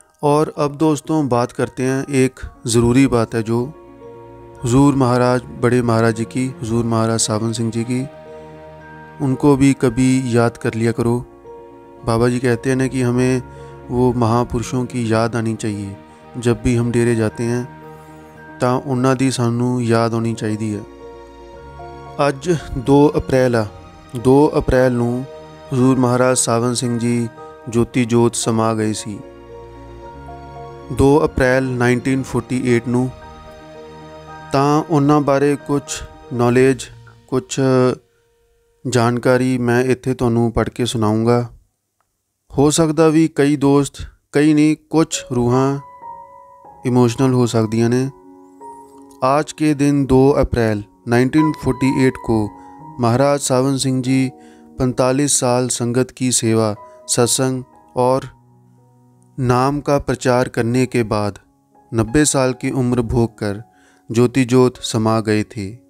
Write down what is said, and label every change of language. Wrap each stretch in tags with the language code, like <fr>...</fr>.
<hi>और अब दोस्तों बात करते हैं, एक ज़रूरी बात है जो हुजूर महाराज, बड़े महाराज जी की, हुजूर महाराज सावन सिंह जी की। उनको भी कभी याद कर लिया करो। बाबा जी कहते हैं ना कि हमें वो महापुरुषों की याद आनी चाहिए। जब भी हम डेरे जाते हैं</hi> <pa>ਤਾਂ ਉਹਨਾਂ ਦੀ ਸਾਨੂੰ</pa> <hi>याद होनी चाहिए है।</hi> <pa>ਅੱਜ 2 ਅਪ੍ਰੈਲ ਆ। 2 ਅਪ੍ਰੈਲ ਨੂੰ ਹਜ਼ੂਰ ਮਹਾਰਾਜ ਸਾਵਨ ਸਿੰਘ ਜੀ ਜੋਤੀ ਜੋਤ ਸਮਾ ਗਏ ਸੀ। 2 ਅਪ੍ਰੈਲ 1948 ਨੂੰ। ਤਾਂ ਉਹਨਾਂ ਬਾਰੇ ਕੁਝ ਨੌਲੇਜ, ਕੁਝ ਜਾਣਕਾਰੀ ਮੈਂ ਇੱਥੇ ਤੁਹਾਨੂੰ ਪੜ੍ਹ ਕੇ ਸੁਣਾਊਂਗਾ। ਹੋ ਸਕਦਾ ਵੀ ਕਈ ਦੋਸਤ, ਕਈ नहीं, कुछ रूहां इमोशनल हो सकदियां ने।</pa> <hi>आज के दिन 2 अप्रैल 1948 को महाराज सावन सिंह जी 45 साल संगत की सेवा, सत्संग और नाम का प्रचार करने के बाद 90 साल की उम्र भोग कर ज्योति जोत समा गए थे।</hi>